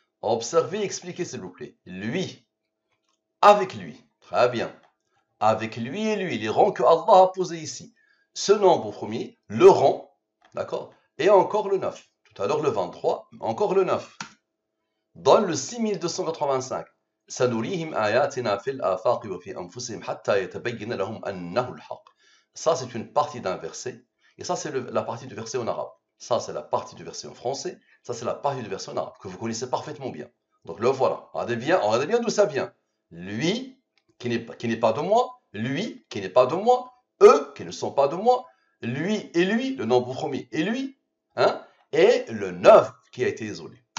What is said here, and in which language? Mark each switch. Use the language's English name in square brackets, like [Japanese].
[French] Observez et expliquez, s'il vous plaît. Lui, avec lui. Très bien. Avec lui et lui, les rangs que Allah a posés ici. Ce nombre premier, le rang, d'accord, et encore le 9. Tout à l'heure le 23, encore le 9. Donne le 6285. [Arabic] سنريهم آياتنا في الآفاق وفي أنفسهم حتى يتبين لهم أنه الحق. [French] Ça c'est une partie d'un verset, et ça c'est la partie du verset en arabe. Ça c'est la partie du verset en français, ça c'est la partie du verset en arabe, que vous connaissez parfaitement bien. Donc le voilà, regardez bien d'où ça vient. Lui, qui n'est pas de moi, lui, qui n'est pas de moi, eux, qui ne sont pas de moi, lui et lui, le nombre premier, et lui, hein, et le 9 qui a été isolé.